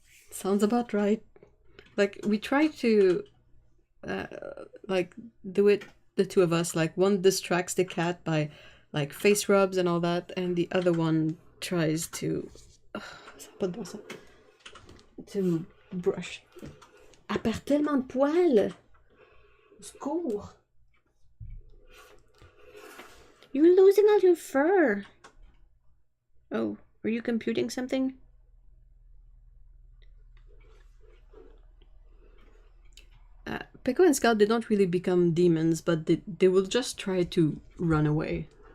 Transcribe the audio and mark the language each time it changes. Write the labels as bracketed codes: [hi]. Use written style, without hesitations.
[en] Sounds about right. Like, we try to, like, do it, the two of us. Like, one distracts the cat by, like, face rubs and all that, and the other one tries to... to brush. [fr] Elle perd tellement de poils! Au secours! [en] You're losing all your fur! Oh, are you computing something? Pico and Scout, they don't really become demons, but they will just try to run away.